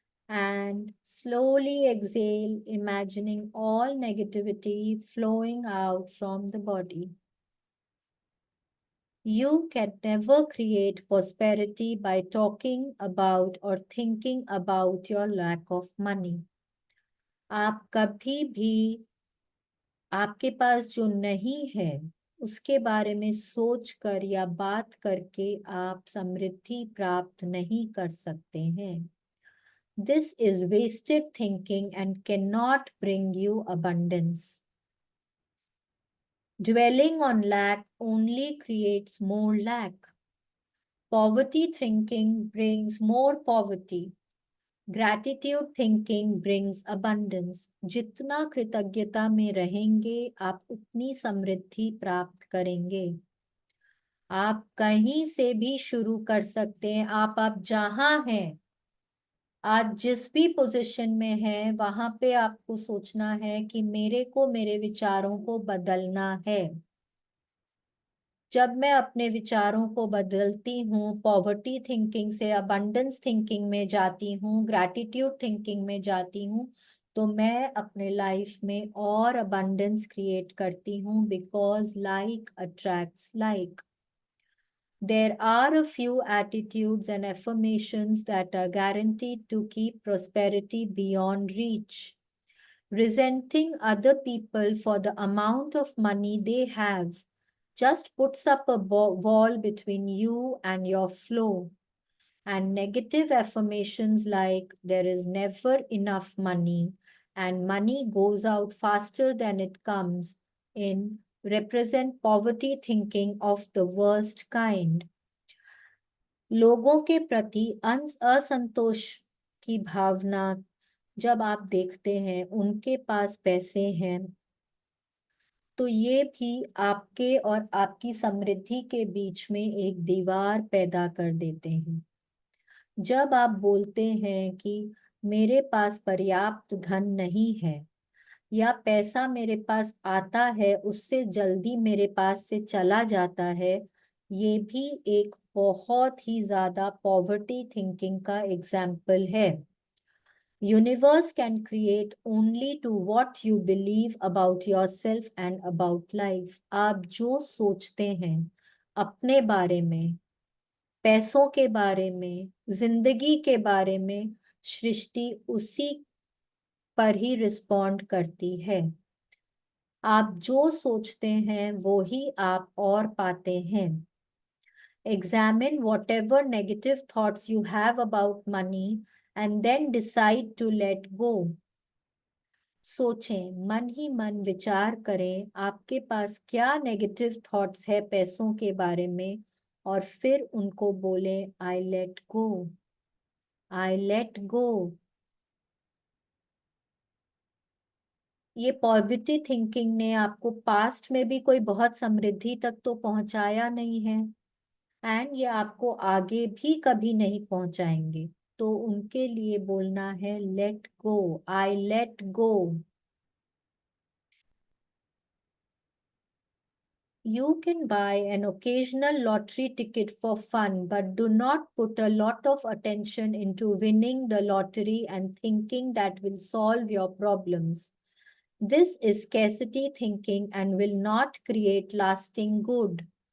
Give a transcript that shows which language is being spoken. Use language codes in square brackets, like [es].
[en] And slowly exhale, imagining all negativity flowing out from the body. You can never create prosperity by talking about or thinking about your lack of money. [hi] आप कभी भी आपके पास जो नहीं है उसके बारे में सोचकर या बात करके आप समृद्धि प्राप्त नहीं कर सकते हैं. [en] This is wasted thinking and cannot bring you abundance. Dwelling on lack only creates more lack. Poverty thinking brings more poverty. Gratitude thinking brings abundance. [hi] जितना कृतज्ञता में रहेंगे आप उतनी समृद्धि प्राप्त करेंगे. आप कहीं से भी शुरू कर सकते हैं. आप जहां हैं, आज जिस भी पोजीशन में है वहां पे आपको सोचना है कि मेरे को मेरे विचारों को बदलना है. जब मैं अपने विचारों को बदलती हूँ, पॉवर्टी थिंकिंग से अबंडेंस थिंकिंग में जाती हूँ, ग्रैटिट्यूड थिंकिंग में जाती हूँ, तो मैं अपने लाइफ में और अबंडेंस क्रिएट करती हूँ, [en] Because like attracts like. There are a few attitudes and affirmations that are guaranteed to keep prosperity beyond reach. Resenting other people for the amount of money they have just puts up a wall between you and your flow. And negative affirmations like there is never enough money and money goes out faster than it comes in represent poverty thinking of the worst kind. [hi] लोगों के प्रति असंतोष की भावना जब आप देखते हैं उनके पास पैसे हैं, तो ये भी आपके और आपकी समृद्धि के बीच में एक दीवार पैदा कर देते हैं. जब आप बोलते हैं कि मेरे पास पर्याप्त धन नहीं है या पैसा मेरे पास आता है उससे जल्दी मेरे पास से चला जाता है, ये भी एक बहुत ही ज्यादा पॉवर्टी थिंकिंग का एग्जाम्पल है. [en] Universe can create only to what you believe about yourself and about life. [hi] आप जो सोचते हैं अपने बारे में, पैसों के बारे में, जिंदगी के बारे में, सृष्टि उसी पर ही रिस्पॉन्ड करती है. आप जो सोचते हैं वो ही आप और पाते हैं. [en] Examine whatever negative thoughts you have about money and then decide to let go. [hi] सोचें, मन ही मन विचार करें आपके पास क्या नेगेटिव थॉट्स है पैसों के बारे में, और फिर उनको बोलें [en] I let go, I let go. [hi] ये पॉजिटिव थिंकिंग ने आपको पास्ट में भी कोई बहुत समृद्धि तक तो पहुंचाया नहीं है, एंड ये आपको आगे भी कभी नहीं पहुंचाएंगे. तो उनके लिए बोलना है [en] Let go, I let go. You can buy an occasional lottery ticket for fun, but do not put a lot of attention into winning the lottery and thinking that will solve your problems. This is scarcity thinking and will not create lasting good.